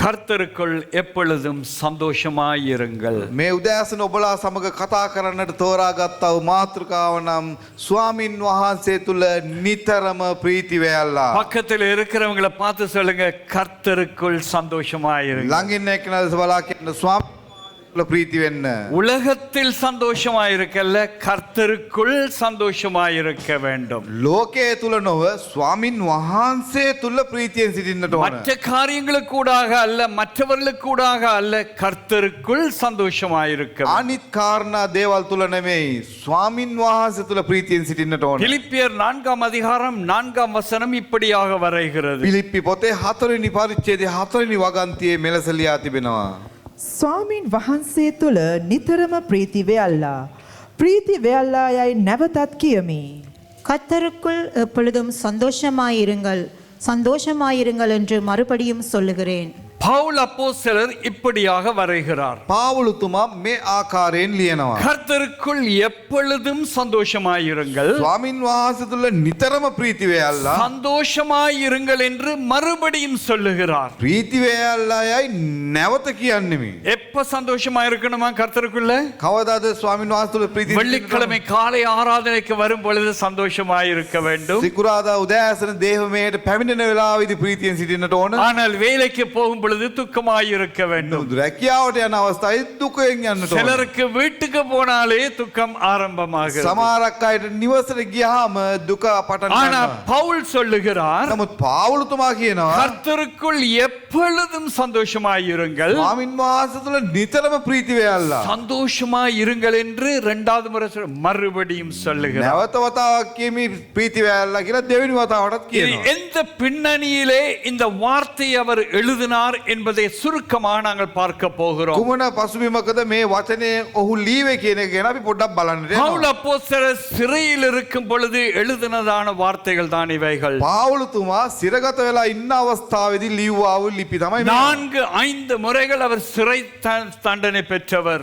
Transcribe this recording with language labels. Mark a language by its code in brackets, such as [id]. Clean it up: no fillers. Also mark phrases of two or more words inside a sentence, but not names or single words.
[ta] கர்த்தருக்குள் எப்பொழுதும் சந்தோஷமாயிருங்கள். [si] මේ උදෑසන ඔබලා සමග කතා කරන්නට තෝරාගත්තා වූ මාතෘකාව නම් ස්වාමින් වහන්සේ තුල නිතරම ප්‍රීති වේල්ලා. [ta] பக்கத்தில் இருக்கிறவங்களை பார்த்து சொல்லுங்க, கர்த்தருக்குள் சந்தோஷமாயிருங்கள். [si] ළඟින් එක්කනද බලා කියන ස්වාමීන් තුල ප්‍රීති වෙන්න. [ta] உலகத்தில் சந்தோஷமாயிருக்கல்ல, கர்த்தருக்குள் சந்தோஷமாயிருக்க வேண்டும். [si] ලෝකයේ තුල නොව ස්වාමින් වහන්සේ තුල ප්‍රීතියෙන් සිටින්නට ඕන. [ta] மற்ற காரியங்களுக்கூடாக அல்ல, மற்றவர்களுக்கூடாக அல்ல, கர்த்தருக்குள் சந்தோஷமாயிருக்க வேண்டும். [si] අනිත් කාරණා දේවල් තුල නෙමෙයි, ස්වාමින් වහන්සේ තුල ප්‍රීතියෙන් සිටින්නට ඕන. [ta] பிலிப்பியர் 4 அதிகாரம் 4 இப்படியாக வரைகிறது. [si] පිලිප්පි පොතේ 4 වෙනි පරිච්ඡේදයේ 4 වෙනි වගන්තියේ මෙලෙස ලියා තිබෙනවා. ස්වාමින් වහන්සේ තුළ නිතරම ප්‍රීති වෙයල්ලා. ප්‍රීති වෙයල්ලා යයි නැවතත් කියමි. [ta] கர்த்தருக்குள் எப்பொழுதும் சந்தோஷமாயிருங்கள் சந்தோஷமாயிருங்கள் என்று மறுபடியும் சொல்லுகிறேன். பவுல் அப்போஸ்தலர் இப்படியாக வரைகிறார். [si] පාවුලුතුමා මේ ආකාරයෙන් ලියනවා. [ta] கர்த்தருக்குள் எப்பொழுதும் சந்தோஷமாயிருங்கள், [si] ස්වාමින් වහන්සේ තුල නිතරම ප්‍රීති වේල්ලා. [ta] சந்தோஷமாயிருங்கள் என்று மறுபடியும் சொல்லுகிறார். [si] ප්‍රීති වේල්ලා යයි නැවත කියන්නෙමි. [ta] எப்ப சந்தோஷமா இருக்கணுமா கர்த்தருக்குள்ள? [si] කවදාද ස්වාමින් වහන්සේ තුල ප්‍රීතිය [ta] வெள்ளிக்கிழமை காலை ஆராதனைக்கு வரும் பொழுது சந்தோஷமாயிருக்க வேண்டும். [si] සිකුරාදා උදෑසන දේවමේට පැමිණෙන වෙලාවෙදී ප්‍රීතියෙන් සිටින්නට ඕන. [ta] ஆனால் வேலைக்கு போகும் பொழுது துக்கமாயிருக்க வேண்டும். [si] රැකියාවට යන අවස්ථාවේ දුකෙන් යන්නට ඕන. [ta] சிலருக்கு வீட்டுக்கு போனாலே துக்கம் ஆரம்பமாகிறது. [si] සමහරක් අයට නිවසට ගියාම දුක පටන් [ta] ஆனா [si] ගන්නවා. [ta] பவுல் சொல்லுகிறார், [si] නමුත් පාවුලුතුමා කියනවා [ta] கர்த்தருக்குள் எப்பொழுதும் சந்தோஷமாயிருங்கள், [si] ස්වාමින් වහන්සේ තුල නිතරම ප්‍රීති වේල්ලා. [ta] சந்தோஷமாயிருங்கள் என்று இரண்டாவது முறை மறுபடியும் சொல்லுகிறார். [si] නැවත වතාවක් කියමි ප්‍රීති වේල්ලා කියලා දෙවෙනි වතාවටත් [ta] இது [si] කියනවා. [ta] எந்த பின்னணியிலே இந்த வார்த்தையை அவர் எழுதினார் என்பதை சுருக்கமாக நாங்கள் பார்க்க போகிறோம். [si] කුමන පසුබිමකද මේ වචනේ ඔහු ලීවේ කියන එක ගැන අපි පොඩ්ඩක් බලන්න [ta] பவுல் [si] යනවා. [ta] அப்போஸ்தலர் சிறையில் இருக்கும் பொழுது எழுதினதான வார்த்தைகள் தான் இவைகள். [si] පාවුලුතුමා සිරගත වෙලා ඉන්න අවස්ථාවේදී ලිව්වා වූ ලිපි තමයි මේ. [ta] 4-5 முறைகள் அவர் சிறை தண்டனை பெற்றவர்.